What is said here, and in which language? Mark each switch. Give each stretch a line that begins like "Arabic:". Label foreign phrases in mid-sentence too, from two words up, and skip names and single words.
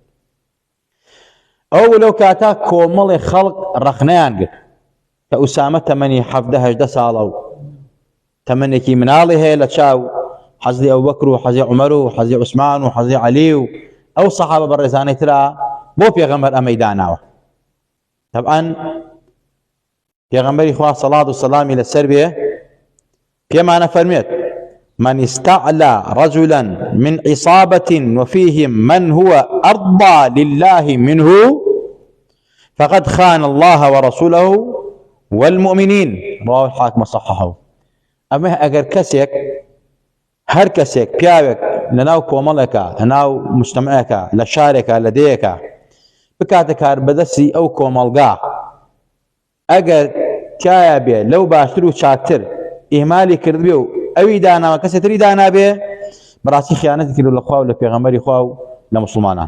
Central Kurdish: ئەو لەو کاتا کۆمەڵی خەڵق ڕەخنەیان گرت کە ئوسامە تەمەنی 17-18 ساڵە و تەمەنێکی مناڵی هەیە لە چاو حەزی ئەبوبەکر و حەزی عومەر و حەزی عوسمان و حەزی عەلی و ئەو سەحابە بەڕێزانەی ترا بۆ پێغەمبەر ئەمەی داناوە. تەبعەن پێغەمبەری خوا سەڵات و سەلامی لەسەر بێ پێمانە فەرمێت:
Arabic: من استعلى رجلا من عصابة وفيهم من هو أرضى لله منه فقد خان الله ورسوله والمؤمنين. رواه الحاكم وصححه.
Central Kurdish: ئەمە ئەگەر کەسێک هەر کەسێک پیاوێک لەناو کۆمەڵێکە، لەناو مجتەمەعێکە، لە شارێکە، لە دەیەکە بکاتە کاربەدەستی ئەو کۆمەڵگا، ئەگەر تایە بێ لەو باشتر و چاکتر ئیهمالی کرد بێ و ئەوی داناوە کەسێتری دانابێ، بەڕاستی خیانەتی کرد لە خوا و لە پێغەمبەری خوا و لە مسلمانان.